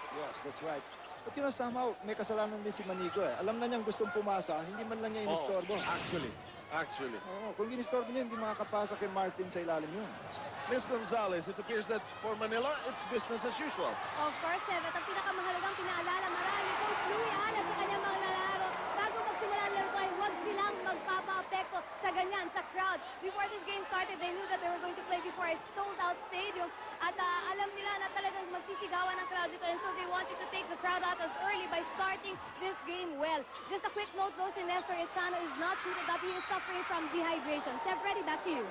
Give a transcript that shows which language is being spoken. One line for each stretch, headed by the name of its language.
English: Yes, that's right. But you know, somehow,
Filipino: may kasalanan din si Manigo eh. Alam na niyang gustong pumasa, hindi man lang niya inistorbo.
English: Actually.
Filipino: Oo, kung inistorbo niya, hindi makakapasa kay Martin sa ilalim yun.
English: Miss Gonzalez, it appears that for Manila, it's business as usual. Of course,
Filipino: Sept, at ang pinakamahalagang pinaalala marami, Coach Louie Ala sa kanyang mga lalaro. Bago magsimula ang laro ay huwag silang magpapa-apekto sa ganyan, sa crowd.
English: Before this game started, they knew that they were going to play before a sold-out stadium.
Filipino: At alam nila na talagang magsisigawan ng crowd dito.
English: And so they wanted to take the crowd out as early by starting this game well. Just a quick note, though, si Nestor Echano is not suited up. He is suffering from dehydration. Sept, ready, back to you.